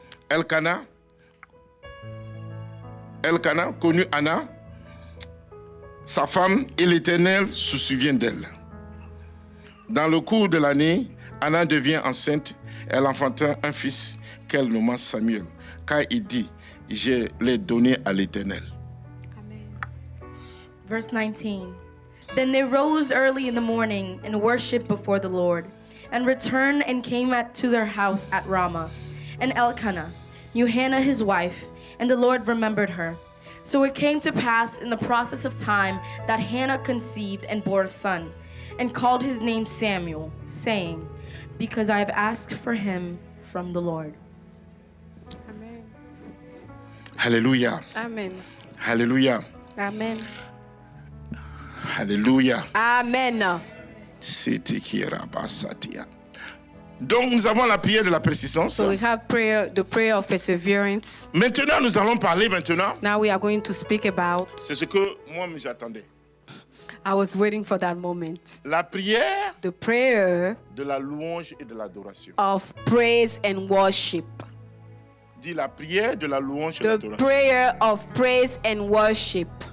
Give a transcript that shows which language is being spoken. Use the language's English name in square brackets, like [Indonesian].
[French] Elkana, connu Anna, sa femme, et l'Éternel se souvient d'elle. Dans le cours de l'année, Anna devient enceinte. Elle enfanta un fils qu'elle nomma Samuel, car il dit, je l'ai donné à l'Éternel. [English] Verse 19. Then they rose early in the morning and worshipped before the Lord, and returned and came to their house at Ramah. And Elkanah knew Hannah his wife, and the Lord remembered her. So it came to pass in the process of time that Hannah conceived and bore a son, and called his name Samuel, saying, because I have asked for him from the Lord. Amen. Alléluia. Amen. Alléluia. Amen. Alléluia. Amen. C'était qui era basatia. [French] Donc nous avons la prière de la persistance. [English] So we have prayer, the prayer of perseverance. [French] Maintenant, nous allons parler maintenant. [English] Now we are going to speak about, [French] C'est ce que moi j'attendais. [English] I was waiting for that moment. [French] La prière [English] The prayer [French] de la louange et de l'adoration. [English] of praise and worship. [French] Dis la prière de la louange et [English] The [French] l'adoration. [English] prayer of praise and worship.